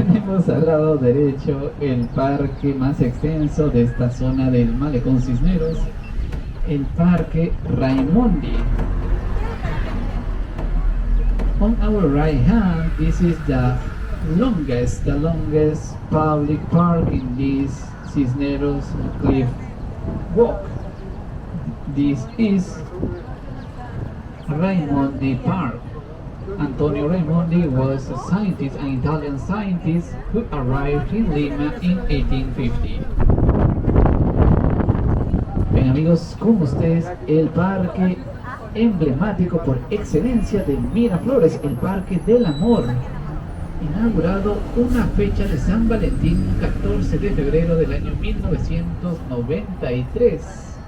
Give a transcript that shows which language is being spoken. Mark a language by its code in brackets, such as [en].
[es] Al lado derecho el parque más extenso de esta zona del Malecón Cisneros, el Parque Raimondi. [en] On our right hand, this is the longest public park in this Cisneros Cliff Walk. This is Raimondi Park. Antonio Raimondi was a scientist, an Italian scientist who arrived in Lima in 1850. [es] Bien amigos, con ustedes el parque emblemático por excelencia de Miraflores, el Parque del Amor, inaugurado una fecha de San Valentín, 14 de febrero del año 1993.